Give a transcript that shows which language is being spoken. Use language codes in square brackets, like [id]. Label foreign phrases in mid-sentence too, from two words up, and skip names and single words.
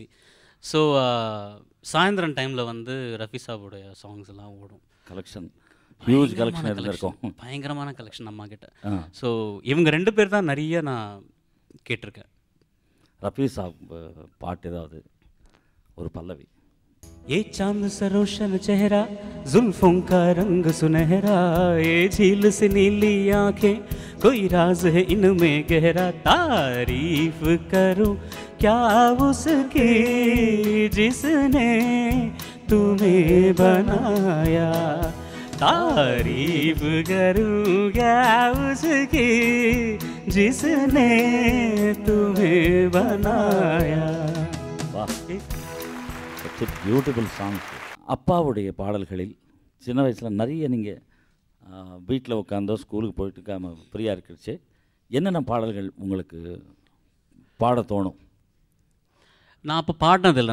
[ta] ஸோ சாயந்தரம் டைமில் வந்து ரஃபி சாபுடைய சாங்ஸ் எல்லாம் ஓடும். கலெக்ஷன் [en] huge collection [ta] இருந்திருக்கும், பயங்கரமான கலெக்ஷன் அம்மா கிட்ட. ஸோ இவங்க 2 பேர் தான் நிறைய நான் கேட்டிருக்கேன். ரஃபி சாப் பாட்டு ஏதாவது ஒரு பல்லவி? [hi] ये चांद सा रोशन चेहरा, जुल्फों का रंग सुनहरा, ये झील से नीली आंखें, कोई राज है इनमें गहरा, तारीफ करूं क्या उसकी जिसने तुम्हें बनाया, तारीफ करूं क्या उसकी जिसने तुम्हें बनाया. [en] beautiful songs. [ta] அப்பாவுடைய பாடல்களில் சின்ன வயசில் நிறைய நீங்கள் வீட்டில் உட்காந்தோ ஸ்கூலுக்கு போயிட்டு ஃப்ரீயாக இருக்கிறச்சு என்னென்ன பாடல்கள் உங்களுக்கு பாட தோணும்? நான் அப்போ பாடினதில்லை.